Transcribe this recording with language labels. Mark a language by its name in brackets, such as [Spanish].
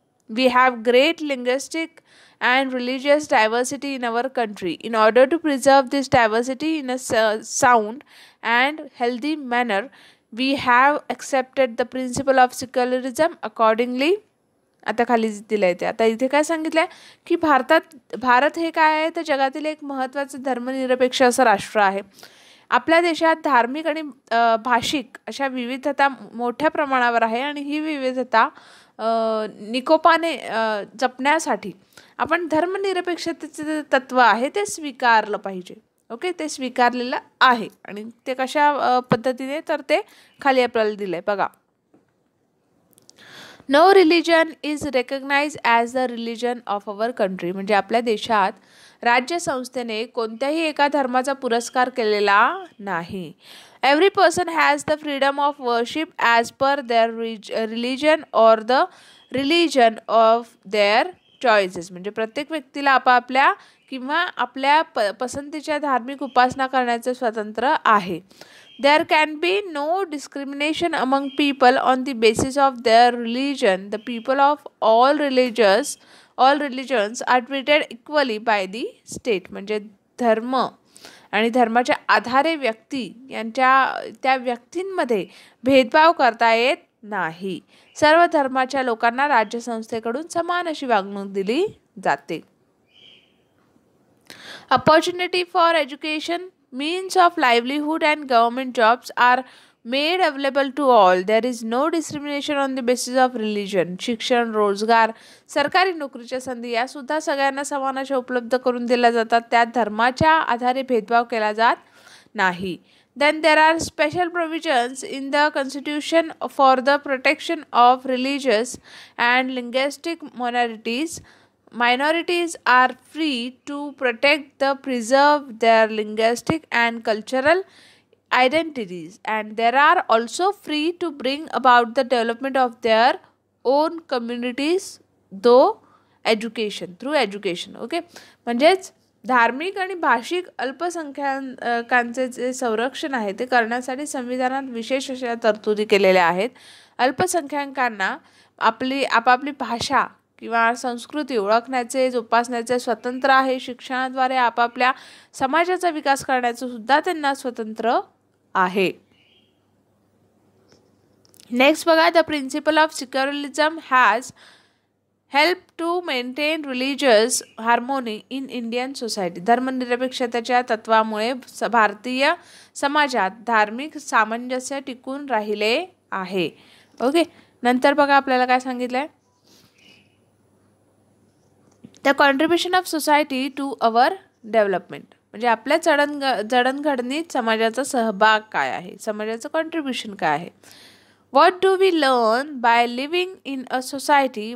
[English] We have great linguistic and religious diversity in our country. In order to preserve this diversity in a sound and healthy manner, we have accepted the principle of secularism accordingly. [Marathi] आता खाली दिलं आहे ते. आता इथे काय सांगितलं आहे की भारत हे काय आहे तर जगातील एक महत्त्वाचं धर्मनिरपेक्ष असं राष्ट्र आहे. आपल्या देशात धार्मिक आणि भाषिक अशा विविधता मोठ्या प्रमाणावर आहे आणि ही विविधता निकोपाने जपण्यासाठी आपण धर्मनिरपेक्षतेचे तत्व आहे ते स्वीकारलं पाहिजे. ओके, ते स्वीकारलेलं आहे आणि ते कशा पद्धतीने तर ते खाली आपल्याला दिलंय बघा. [English] No religion is recognise as the religion of our country. [Marathi] म्हणजे आपल्या देशात राज्य संस्थेने कोणत्याही एका धर्माचा पुरस्कार केलेला नाही. [English] Every person has the freedom of worship as per their religion or the religion of their choices. [Marathi] म्हणजे प्रत्येक व्यक्तीला आपापल्या किंवा आपल्या पसंतीच्या धार्मिक उपासना करण्याचे स्वातंत्र्य आहे. [English] There can be no discrimination among people on the basis of their religion. The people of all religions are treated equally by the state. [Marathi] म्हणजे धर्म आणि धर्माच्या आधारे व्यक्ती यांच्या त्या व्यक्तींमध्ये भेदभाव करता येत नाही. सर्व धर्माच्या लोकांना राज्यसंस्थेकडून समान अशी वागणूक दिली जाते. [English] Opportunity for education, means of livelihood and government jobs are made available to all. There is no discrimination on the basis of religion. [Marathi] शिक्षण, रोजगार, सरकारी नोकरीच्या संधी या सुद्धा सगळ्यांना समान अशा उपलब्ध करून दिल्या जातात. त्यात धर्माच्या आधारे भेदभाव केला जात नाही. [English] Then there are special provisions in the constitution for the protection of religious and linguistic minorities. Minorities are free to preserve their linguistic and cultural identities, and they are also free to bring about the development of their own communities through education. [Marathi] Okay, म्हणजेच धार्मिक आणि भाषिक अल्पसंख्याकांचे जे संरक्षण आहे ते करण्यासाठी संविधानात विशेष अशा तरतुदी केलेल्या आहेत. अल्पसंख्याकांना आपापली भाषा किंवा संस्कृती ओळखण्याचे जोपासण्याचे स्वतंत्र आहे. शिक्षणाद्वारे आपापल्या समाजाचा विकास करण्याचं सुद्धा त्यांना स्वतंत्र आहे. नेक्स्ट बघा, [English] The principle of secularism has help to maintain religious harmony in Indian society. [Marathi] धर्मनिरपेक्षतेच्या तत्वामुळे भारतीय समाजात धार्मिक सामंजस्य टिकून राहिले आहे. ओके, नंतर बघा आपल्याला काय सांगितलंय, [English] The contribution of society to our development. [Marathi] म्हणजे आपल्या जडणघडणीत समाजाचा सहभाग काय आहे, समाजाचं कॉन्ट्रीब्युशन काय आहे. [English] What do we learn by living in a society?